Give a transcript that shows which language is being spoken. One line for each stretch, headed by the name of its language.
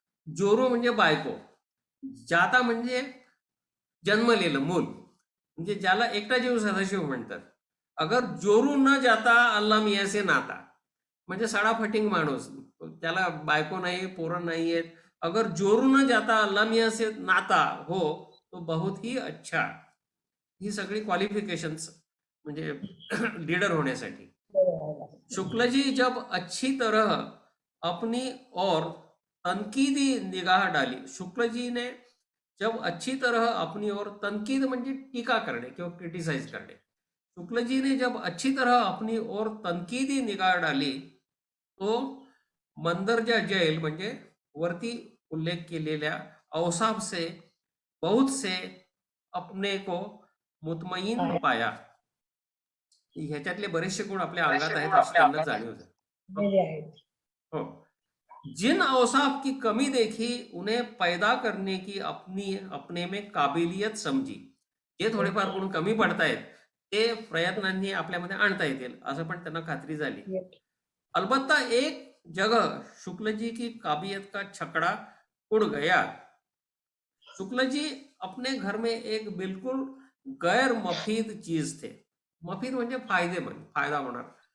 Marathi: जोरू म्हणजे बायको, जाता म्हणजे जन्मलेलं मूल, म्हणजे ज्याला एकटा जीव सदाशिव म्हणतात।
Hindi: अगर जोरू न जाता अल्लाह मियाँ से नाता
Marathi: म्हणजे सडाफटिंग माणूस, त्याला बायको नाही, पोरं नाही आहेत।
Hindi: अगर जोरू न जाता अल्लाह मियाँ से नाता हो तो बहुत ही अच्छा।
Marathi: ही सगळी क्वालिफिकेशन्स म्हणजे लीडर होण्यासाठी।
Hindi: शुक्ल जी जब अच्छी तरह अपनी और तनकीदी निगाह डाली, शुक्ल जी ने जब अच्छी तरह अपनी और तनकीद
Marathi: म्हणजे टीका करणे किंवा क्रिटिसाइज करणे,
Hindi: शुक्ल जी ने जब अच्छी तरह अपनी और तनकीदी निगाह डाली तो मंदरजा जैल
Marathi: म्हणजे वरती उल्लेख केलेल्या
Hindi: अवसाफ से बहुत से अपने को मुतमईन पाया।
Marathi: ह्याच्यातले बरेचसे गुण आपल्या अंगात आहेत अशी त्यांना जाणीव झाली।
Hindi: हो, जिन औसाफ की कमी देखी उन्हें पैदा करने की अपने में काबिलियत समजी।
Marathi: जे थोडेफार गुण कमी पडतायत ते प्रयत्नांनी आपल्यामध्ये आणता येतील असं पण त्यांना खात्री झाली।
Hindi: अलबत्ता एक जगह शुक्ल जी की काबिलियत का छकड़ा उड़ गया। शुक्ल जी अपने घर में एक बिल्कुल गैर मफीद चीज थे।
Marathi: मफीद म्हणजे फायदेमंद, फायदा होणार।